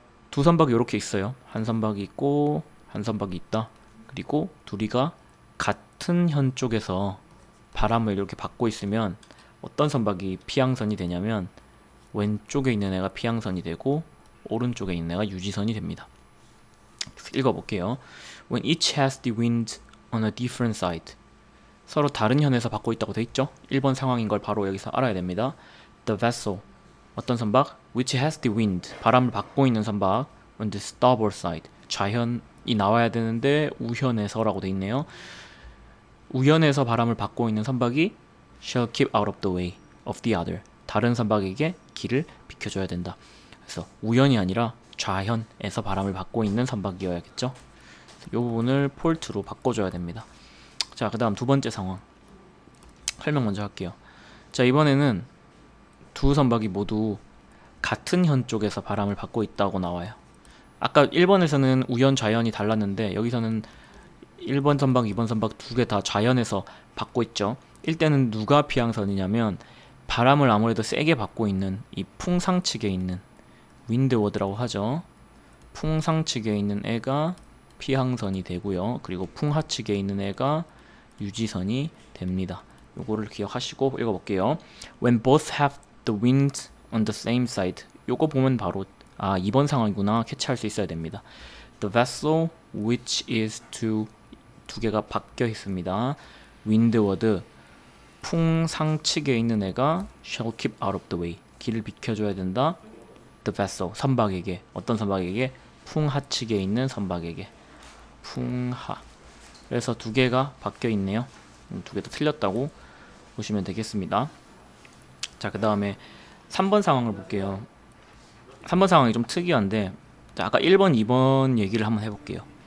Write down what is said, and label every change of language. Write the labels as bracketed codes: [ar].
[ko] 두 선박이 이렇게 있어요. 한 선박이 있고 한 선박이 있다. 그리고 둘이가 같은 현 쪽에서 바람을 이렇게 받고 있으면 어떤 선박이 피항선이 되냐면 왼쪽에 있는 애가 피항선이 되고 오른쪽에 있는 애가 유지선이 됩니다. 읽어볼게요. [en] When each has the wind on a different side. [ko] 서로 다른 현에서 받고 있다고 돼 있죠. 1번 상황인 걸 바로 여기서 알아야 됩니다. [en] The vessel. [ko] 어떤 선박? [en] Which has the wind. [ko] 바람을 받고 있는 선박. [en] On the starboard side. [ko] 좌현이 나와야 되는데 우현에서라고 돼 있네요. 우현에서 바람을 받고 있는 선박이 [en] shall keep out of the way of the other. [ko] 다른 선박에게 길을 비켜줘야 된다. 그래서 우현이 아니라 좌현에서 바람을 받고 있는 선박이어야겠죠. 이 부분을 폴트로 바꿔줘야 됩니다. 자, 그 다음 두 번째 상황 설명 먼저 할게요. 자, 이번에는 두 선박이 모두 같은 현 쪽에서 바람을 받고 있다고 나와요. 아까 1번에서는 우현 좌현이 달랐는데 여기서는 1번 선박, 2번 선박 두 개 다 좌현에서 받고 있죠. 이때는 누가 피항선이냐면 바람을 아무래도 세게 받고 있는 이 풍상측에 있는 윈드워드라고 하죠. 풍상측에 있는 애가 피항선이 되고요. 그리고 풍하측에 있는 애가 유지선이 됩니다. 요거를 기억하시고 읽어볼게요. [en] When both have the wind on the same side. [ko] 요거 보면 바로 2번 상황이구나 캐치할 수 있어야 됩니다. [en] The vessel which is to [ko] 두 개가 바뀌어 있습니다. [en] windward [ko] 풍상측에 있는 애가 [en] shall keep out of the way [ko] 길을 비켜줘야 된다. [en] The vessel [ko] 선박에게 어떤 선박에게 풍하측에 있는 선박에게 풍하. 그래서 두 개가 바뀌어 있네요. 두 개 다 틀렸다고 보시면 되겠습니다. 자, 그 다음에 3번 상황을 볼게요. 3번 상황이 좀 특이한데, 자, 아까 1번, 2번 얘기를 한번 해볼게요.